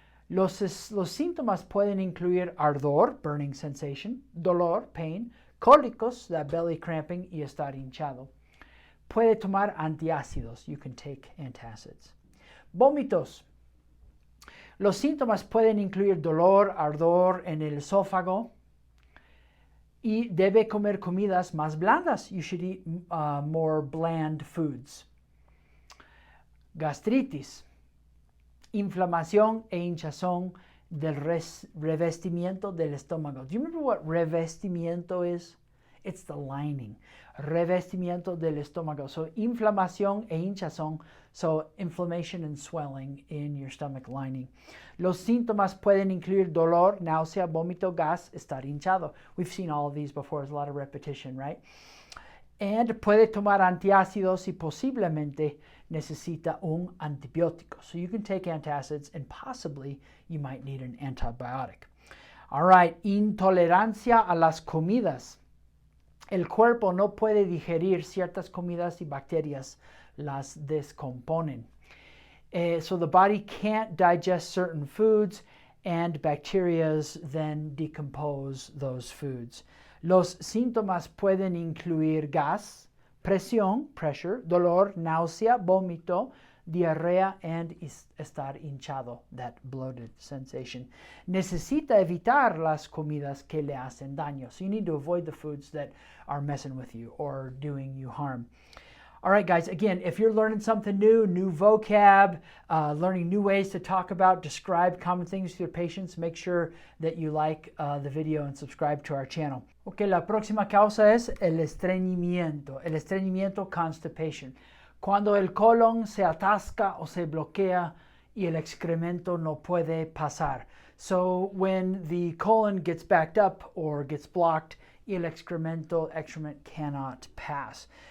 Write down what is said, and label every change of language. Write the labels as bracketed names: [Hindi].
[Spanish] Los síntomas pueden incluir ardor, [English] burning sensation, [Spanish] dolor, pain, cólicos, [English] that belly cramping, [Spanish] y estar hinchado. Puede tomar antiácidos. [English] You can take antacids. [Spanish] Vómitos. Los síntomas pueden incluir dolor, ardor en el esófago, y debe comer comidas más blandas. [English] You should eat more bland foods. [Spanish] Gastritis. Inflamación e hinchazón del revestimiento del estómago. [English] Do you remember what revestimiento is? It's the lining. [Spanish] Revestimiento del estómago. So inflamación e hinchazón. [English] So inflammation and swelling in your stomach lining. [Spanish] Los síntomas pueden incluir dolor, náusea, vómito, gas, estar hinchado. [English] We've seen all of these before. There's a lot of repetition, right? [Spanish] And puede tomar antiácidos y posiblemente necesita un antibiótico. [English] So you can take antacids and possibly you might need an antibiotic. [Spanish] All right, intolerancia a las comidas. El cuerpo no puede digerir ciertas comidas y bacterias las descomponen. [English] So the body can't digest certain foods and bacteria then decompose those foods. [Spanish] Los síntomas pueden incluir gas, presión, pressure, dolor, náusea, vómito, diarrea, and estar hinchado, [English] that bloated sensation. [Spanish] Necesita evitar las comidas que le hacen daño. [English] So you need to avoid the foods that are messing with you or doing you harm. All right, guys, again, if you're learning something new vocab, learning new ways to talk about, describe common things to your patients, make sure that you like the video and subscribe to our channel. [Spanish] Ok, la próxima causa es el estreñimiento. El estreñimiento, constipation. Cuando el colon se atasca o se bloquea y el excremento no puede pasar. [English] So when the colon gets backed up or gets blocked, [Spanish] y el excrement [English] cannot pass.